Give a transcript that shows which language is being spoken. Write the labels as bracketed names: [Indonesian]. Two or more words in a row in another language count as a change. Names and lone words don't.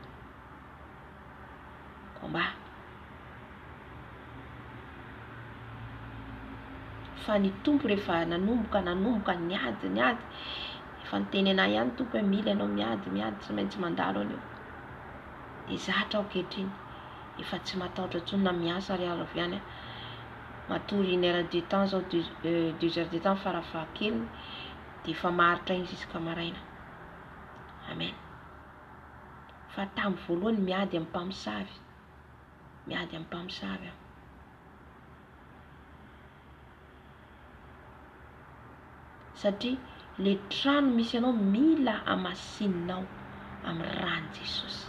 [Malagasy] Fa ny tompo rehefa nanomboka niady. Efa niteny anahy ihany tompo hoe mila ianao miady, tsy maintsy mandalo anio. Dia zatra aho kehitriny. Efa tsy matahotra intsony na miasa ry avy any. Matory [French] 1 heure de temps [Malagasy] zao [French] 2 heures de temps [Malagasy] farafahakeliny. Dia efa maharitra iny jusqu'à maraina. Amen. Fa tamin'ny voalohany miady amin'ny mpamosavy. Satria le trano misy anao mila amasinao amin'ny ran'ny Jesosy.